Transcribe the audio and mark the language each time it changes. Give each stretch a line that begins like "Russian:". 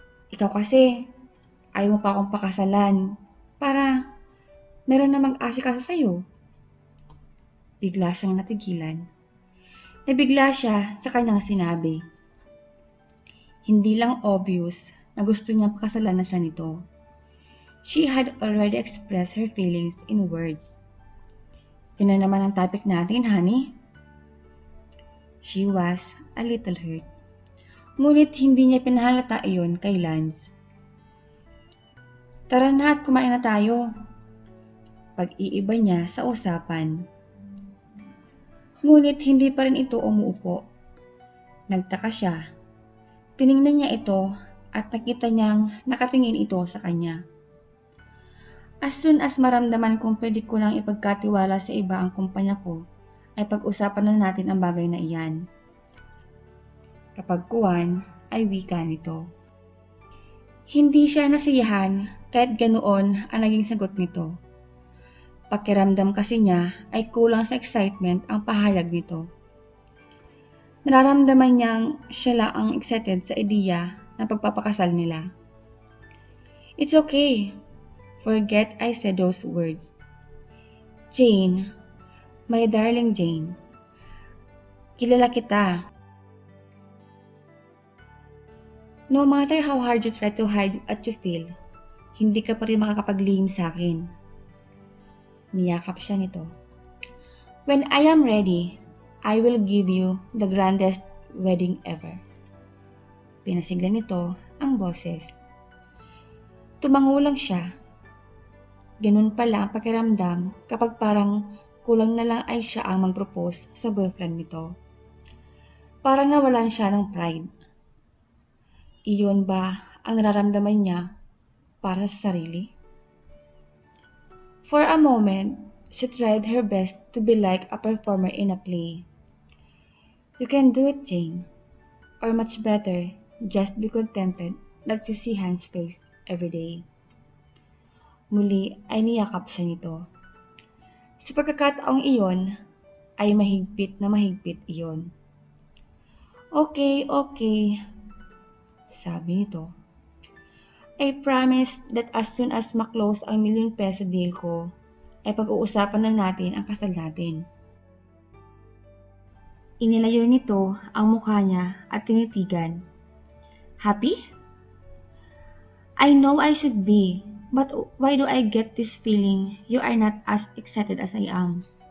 Filipino: Ikaw kasi, ayaw mo pa akong pakasalan para meron na mag-asikaso sa'yo. Bigla siyang natigilan. Nabigla siya sa kanyang sinabi. Hindi lang obvious na gusto niya pakasalan na siya nito.
English: She had already expressed her feelings in words.
Filipino: Yun na naman ang topic natin, honey.
English: She was a little hurt.
Filipino: Ngunit hindi niya pinahalata iyon kay Lance. Tara na at kumain na tayo. Pag-iiba niya sa usapan. Ngunit hindi pa rin ito umuupo. Nagtaka siya. Tiningnan niya ito at nakita niyang nakatingin ito sa kanya.
English: As soon as
Filipino: maramdaman kong pwede ko lang ipagkatiwala sa iba ang kumpanya ko, ay pag-usapan na natin ang bagay na iyan. Kapag kuwan, ay wika nito. Hindi siya nasiyahan kahit ganoon ang naging sagot nito. Pakiramdam kasi niya ay kulang sa excitement ang pahayag nito. Nararamdaman niyang siya lang ang excited sa ideya ng pagpapakasal nila.
English: It's okay. Forget I said those words. Jane, my darling Jane,
Filipino: kilala kita.
English: No matter how hard you try to hide what you feel,
Filipino: hindi ka pa rin makakapaglihim sa akin. Niyakap siya nito.
English: When I am ready, I will give you the grandest wedding ever.
Filipino: Pinasigla nito ang boses. Tumango lang siya. Ganun pala ang pakiramdam kapag parang kulang na lang ay siya ang mag-propose sa boyfriend nito. Parang nawalan siya ng pride. Iyon ba ang nararamdaman niya para sa sarili?
English: For a moment, she tried her best to be like a performer in a play. You can do it, Jane. Or much better, just be contented that you see Hans' face every day.
Filipino: Muli ay niyakap siya nito. Sa pagkakataong iyon, ay mahigpit iyon. Okay, okay, sabi nito.
English: I promise that as soon as
Filipino: maklose ang ₱1,000,000 deal ko, ay pag-uusapan na natin ang kasal natin. Inilayo nito ang mukha niya at tinitigan.
English: Happy? I know I should be, but why do I get this feeling you are not as excited as I am?